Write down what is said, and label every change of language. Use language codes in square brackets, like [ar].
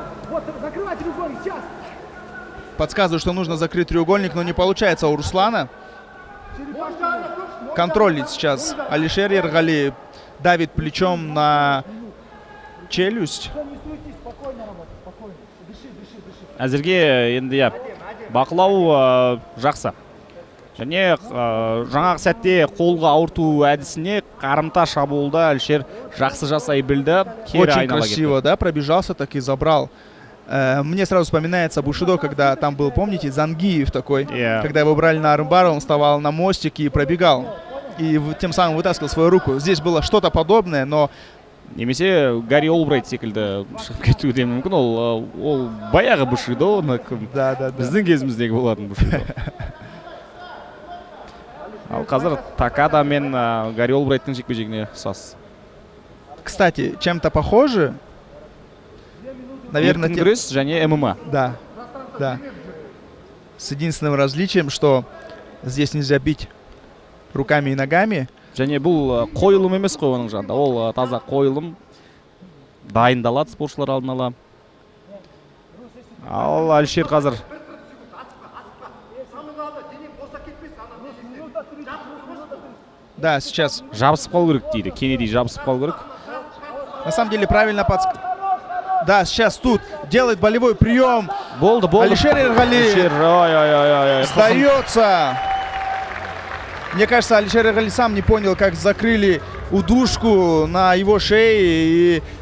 [ru] Вот, закрывай треугольник, сейчас. Подсказываю, что нужно закрыть треугольник, но не получается у Руслана. Контролит сейчас Алишер Ергали. Давит плечом на челюсть. [kk] Әзірге енді бақылау жақсы. Және жаңағы сәтте қолға ауырту әдісіне қарымта шабуылда Алишер жақсы жасай білді. [ru] Очень красиво, да, пробежался, так и забрал. Мне сразу вспоминается бушидо, когда там был, помните, Зангиев такой, когда его брали на армбар, он вставал на мостик и пробегал. И тем самым вытаскивал свою руку. Здесь было что-то подобное, но... [kk] Немесе Гарри Олбрайт секілді шығып кетуі де мүмкін. Ол баяғы бушидо, біздің кезіміздегі болатын бушидо. Ал қазір Такада мен Гарри Олбрайттың жекпе-жегіне ұқсас. [ru] Кстати, чем-то похоже. Наверное, [kk] күрес және ММА. [ru] Да, да. С единственным различием, что здесь нельзя бить руками и ногами. [kk] Және бұл қойылым емес қой оның жанында. Ол таза қойылым. Дайындалады спортшылар алдын ала. Ал Алишер қазір [ru] да, сейчас [kk] жабысып қалу керек дейді. Кеннеди жабысып қалу керек. [ru] На самом деле правильно Да, сейчас тут делает болевой прием. [kk] Болды. [ru] Алишер Ергали сдается. Мне кажется, Алишер Ергали сам не понял, как закрыли удушку на его шее.